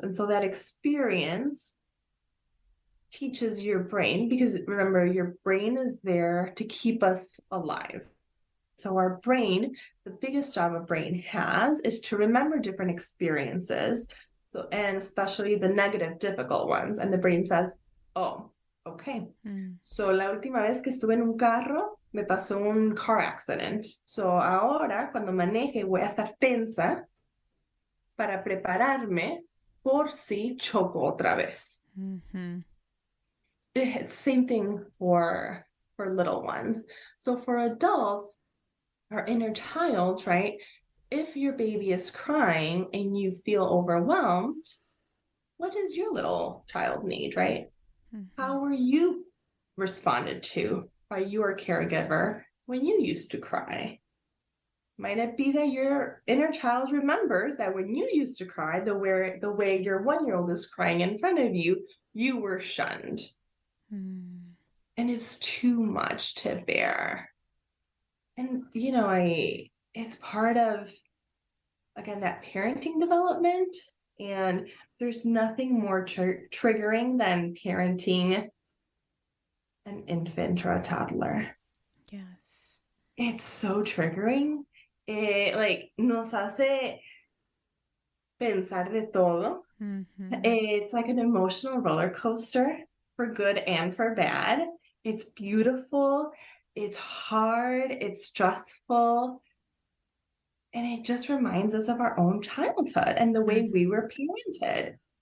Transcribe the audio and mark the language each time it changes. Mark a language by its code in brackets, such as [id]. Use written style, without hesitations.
[en] And so that experience teaches your brain, because remember, your brain is there to keep us alive. So our brain, the biggest job a brain has is to remember different experiences. So, and especially the negative, difficult ones. And the brain says, oh, okay. Mm. [es] So la última vez que estuve en un carro, me pasó un [en] car accident. [es] So ahora, cuando maneje, voy a estar tensa para prepararme por si choco otra vez. Mm-hmm. [en] It's same thing for little ones. So for adults, our inner child, right? If your baby is crying and you feel overwhelmed, what does your little child need, right? Mm-hmm. How were you responded to by your caregiver when you used to cry? Might it be that your inner child remembers that when you used to cry, the way your 1-year-old is crying in front of you, you were shunned. Mm. And it's too much to bear. And it's part of, again, that parenting development. And there's nothing more triggering than parenting an infant or a toddler. Yes. It's so triggering. Like [es] nos hace pensar de todo. Mm-hmm. [en] It's like an emotional roller coaster for good and for bad. It's beautiful. It's hard. It's stressful. And it just reminds us of our own childhood and the way we were parented.